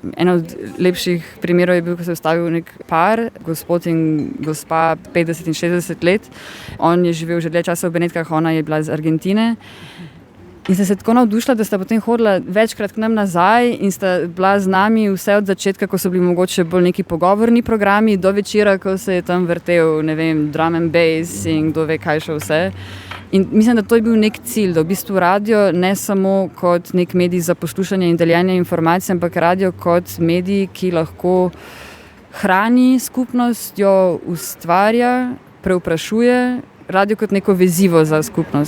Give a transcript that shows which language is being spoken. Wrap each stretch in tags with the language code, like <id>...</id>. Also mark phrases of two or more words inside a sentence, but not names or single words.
<sl>En od lepših primerov je bil, ko se je ustavil nek par, gospod in gospa 50 in 60 let. On je živel že dlje časa v Benetkah, ona je bila iz Argentine. In sem se tako navdušila, da sta potem hodila večkrat k nam nazaj in sta bila z nami vse od začetka, ko so bili mogoče bolj neki pogovorni programi, do večera, ko se je tam vrtel, ne vem,</sl> <en>drum and bass</en> <sl>in kdo ve kaj še vse. In mislim, da to je bil nek cilj, da v bistvu radio ne samo kot nek medij za poslušanje in deljenje informacij, ampak radio kot medij, ki lahko hrani skupnost, jo ustvarja, preuprašuje, radio kot neko vezivo za skupnost.</sl>